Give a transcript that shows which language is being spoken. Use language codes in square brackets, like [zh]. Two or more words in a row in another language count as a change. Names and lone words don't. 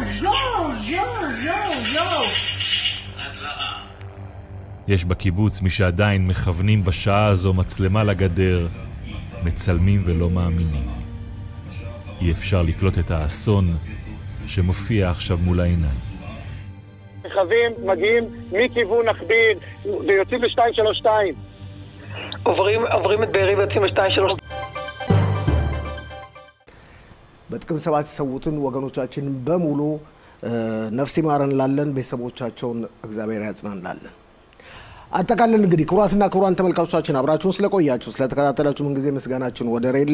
[he] יש בקיבוץ מי שעדיין מכוונים בשעה הזו מצלמה לגדר, מצלמים ולא מאמינים. אי אפשר לקלוט את האסון שמופיע עכשיו מול העיניים. רכבים מגיעים מכיוון נחביר ויוצאים ל-232. עוברים את בארי ויוצאים ל-232. [am] በጥቅም 7 የሰዉትን ወገኖቻችን በሙሉ ነፍስ ይማረን ላለን ቤተሰቦቻቸውን እግዚአብሔር ያጽናናልን። አጠቃለን እንግዲህ ክቡራትና ክቡራን ተመልካቾቻችን አብራችሁን ስለቆያችሁ ስለተከታተላችሁ ምን ጊዜ ምስጋናችን ወደር